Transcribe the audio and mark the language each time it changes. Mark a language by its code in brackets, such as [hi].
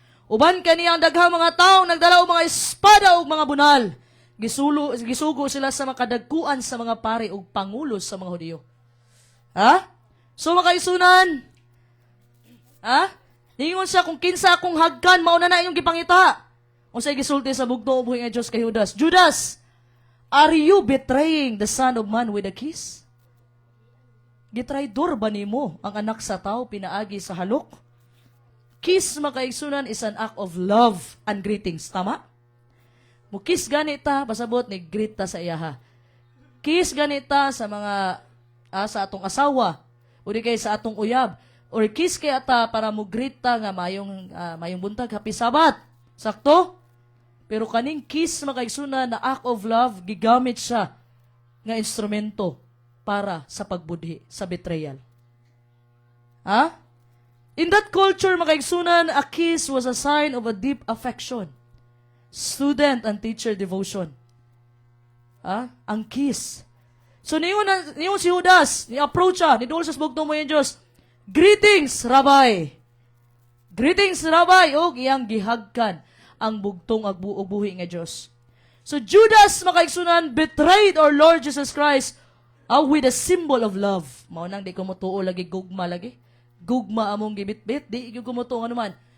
[ceb] Uban kaniya ang daghang mga tao, nagdala og mga espada o mga bunal. Gisugo sila sa makadagkuan sa mga pari o pangulos sa mga Hudiyo. Ha? So makaigsunan, ha? Ningon siya kung kinsa akong hagkan, mauna na iyong gipangita. Kung sa'y gisulti sa bugtong buhi nga Diyos kay Judas. [en] Judas, are you betraying the Son of Man with a kiss? [ceb] Gitraidor ba nimo ang anak sa tao pinaagi sa halok? [en] Kiss makaigsunan is an act of love and greetings. [ceb] Tama? Mukis ganita, pasabot ni greet ta sa iyaha. Kiss ganita sa mga sa atong asawa o di kay sa atong uyab. Or kiss kay ata para mo greet ta nga mayong buntag, happy Sabat. Sakto? Pero kaning kiss makaigsunan na act of love, gigamit siya nga instrumento para sa pagbudhi, sa betrayal. Ha? [en] In that culture, makaigsunan, a kiss was a sign of a deep affection. Student and teacher devotion. Ha? Ang kiss. [ceb] So niyon si Judas, ni-approach siya, ni sa bugtong mo yung Diyos. [en] Greetings, Rabbi. Greetings, Rabbi. [ceb] O iyang gihagkan ang bugtong agbuhi nga Diyos. [en] So Judas, makaigsunan, betrayed our Lord Jesus Christ with a symbol of love. [ceb] Mao nang di ko mutuo lagi gugma lagi. Gugma among gibitbit, di ko mutuo ano man.